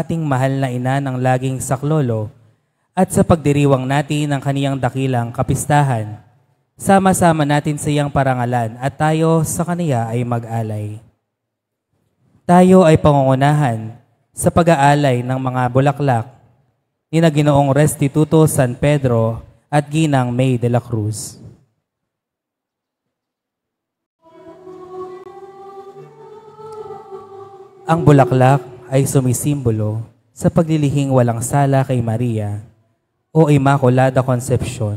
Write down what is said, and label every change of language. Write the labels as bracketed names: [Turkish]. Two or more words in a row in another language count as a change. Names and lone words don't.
[Filipino] ating mahal na ina ng laging saklolo at sa pagdiriwang natin ng kaniyang dakilang kapistahan, sama-sama natin sa iyang parangalan at tayo sa kaniya ay mag-alay. Tayo ay pangungunahan sa pag-aalay ng mga bulaklak ni na Ginoong Restituto San Pedro at Ginang May de la Cruz. Ang bulaklak ay sumisimbolo sa paglilihing walang sala kay Maria o Immaculada Concepcion.